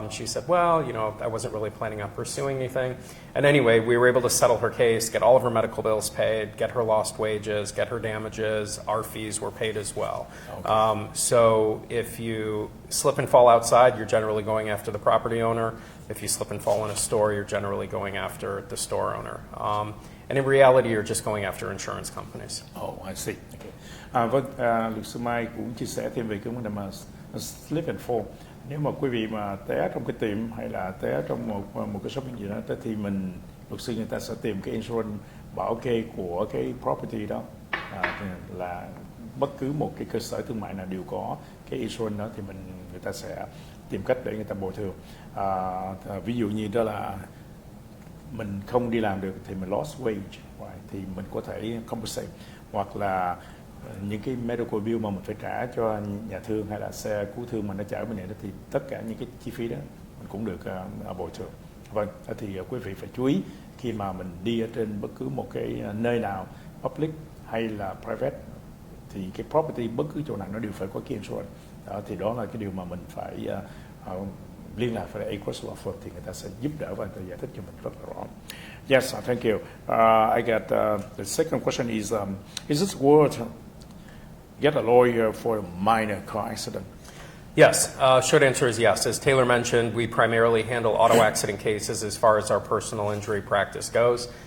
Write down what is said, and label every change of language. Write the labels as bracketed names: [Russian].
[English] And she said, well, I wasn't really planning on pursuing anything. And anyway, we were able to settle her case, get all of her medical bills paid, get her lost wages, get her damages. Our fees were paid as well. Okay. So if you slip and fall outside, you're generally going after the property owner. If you slip and fall in a store, you're generally going after the store owner. And in reality, you're just going after insurance companies. Oh, I see. Okay. [Vietnamese] Vâng, luật sư Mai cũng chia sẻ thêm về cái vấn đề mà slip and fall. Nếu mà quý vị mà té trong cái tiệm hay là té trong một cái shopping gì đó, thì luật sư người ta sẽ tìm cái insurance bảo kê của cái property đó, là bất cứ một cái cơ sở thương mại nào đều có cái insurance đó, thì người ta sẽ tìm cách để người ta bồi thường. Ví dụ như đó là mình không đi làm được thì mình lost wage, [English] right? [Vietnamese] Thì mình có thể compensate, hoặc là những cái medical bill mà mình phải trả cho nhà thương hay là xe cứu thương mà nó chở bên này đó, thì tất cả những cái chi phí đó mình cũng được bồi thường. Vâng, thì quý vị phải chú ý khi mà mình đi ở trên bất cứ một cái nơi nào, public hay là private, thì cái property bất cứ chỗ nào nó đều phải có cái insurance. Thì đó là cái điều mà mình phải liên lạc với Agruss Law Firm, thì người ta sẽ giúp đỡ và người ta giải thích cho mình rất là rõ. [English] Yes, thank you. I got the second question is it worth get a lawyer for a minor car accident? Yes, short answer is yes. As Taylor mentioned, we primarily handle auto accident cases as far as our personal injury practice goes.